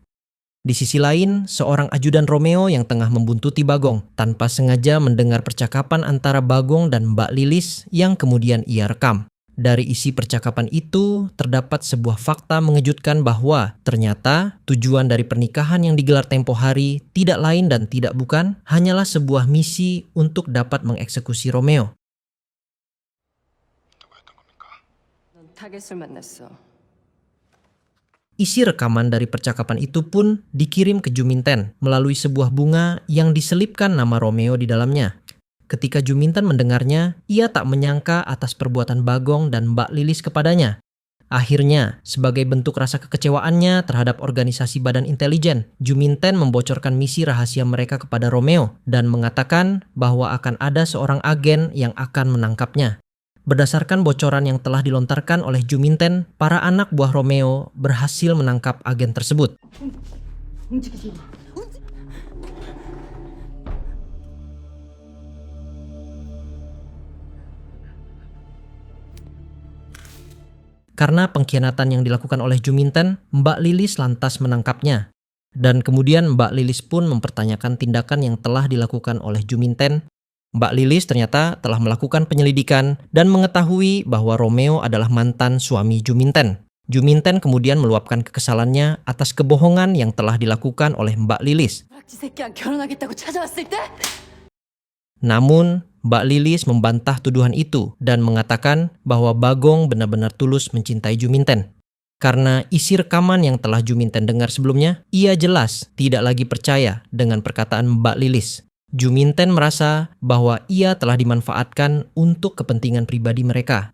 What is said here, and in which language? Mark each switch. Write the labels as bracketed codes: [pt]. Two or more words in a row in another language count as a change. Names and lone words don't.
[id] Di sisi lain, seorang ajudan Romeo yang tengah membuntuti Bagong tanpa sengaja mendengar percakapan antara Bagong dan Mbak Lilis yang kemudian ia rekam. Dari isi percakapan itu, terdapat sebuah fakta mengejutkan bahwa ternyata tujuan dari pernikahan yang digelar tempo hari tidak lain dan tidak bukan hanyalah sebuah misi untuk dapat mengeksekusi Romeo. [ko] 넌 타겟을 만났어. [id] Isi rekaman dari percakapan itu pun dikirim ke Juminten melalui sebuah bunga yang diselipkan nama Romeo di dalamnya. Ketika Juminten mendengarnya, ia tak menyangka atas perbuatan Bagong dan Mbak Lilis kepadanya. Akhirnya, sebagai bentuk rasa kekecewaannya terhadap organisasi badan intelijen, Juminten membocorkan misi rahasia mereka kepada Romeo dan mengatakan bahwa akan ada seorang agen yang akan menangkapnya. Berdasarkan bocoran yang telah dilontarkan oleh Juminten, para anak buah Romeo berhasil menangkap agen tersebut. [ko] 움직이지 마. [id] Karena pengkhianatan yang dilakukan oleh Juminten, Mbak Lilis lantas menangkapnya. Dan kemudian Mbak Lilis pun mempertanyakan tindakan yang telah dilakukan oleh Juminten. Mbak Lilis ternyata telah melakukan penyelidikan dan mengetahui bahwa Romeo adalah mantan suami Juminten. Juminten kemudian meluapkan kekesalannya atas kebohongan yang telah dilakukan oleh Mbak Lilis. [ko] 락지 새끼랑 결혼하겠다고 찾아왔을 때 [id] Namun, Mbak Lilis membantah tuduhan itu dan mengatakan bahwa Bagong benar-benar tulus mencintai Juminten. Karena isi rekaman yang telah Juminten dengar sebelumnya, ia jelas tidak lagi percaya dengan perkataan Mbak Lilis. Juminten merasa bahwa ia telah dimanfaatkan untuk kepentingan pribadi mereka.